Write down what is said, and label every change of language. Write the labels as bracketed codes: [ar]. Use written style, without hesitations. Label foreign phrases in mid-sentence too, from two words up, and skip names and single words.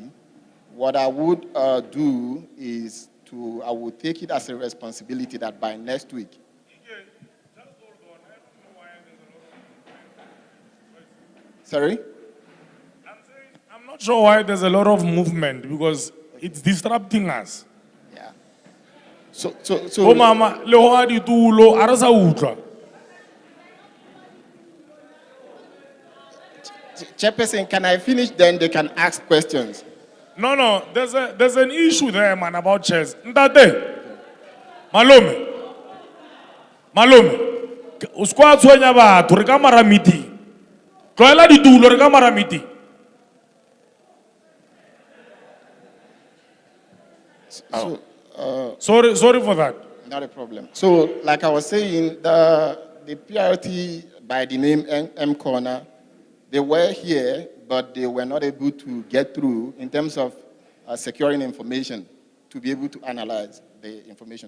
[en] What I would do is I would take it as a responsibility that by next week. Sorry? I'm not sure why there's a lot of movement, because it's disrupting us. Yeah. [tn] Oh, Mama, leho a ditulo, a re sa utlwa. [en] Chairperson, can I finish? Then they can ask questions. No, there's an issue there, man, about chairs. [tn] Ntate, Malome, o se kwa tshwenya batho, re ka mara meeting. Tloela ditulo, re ka mara meeting. [en] Sorry for that. Not a problem. So, like I was saying, the PRT by the name M Corner, they were here, but they were not able to get through in terms of securing information to be able to analyze the information.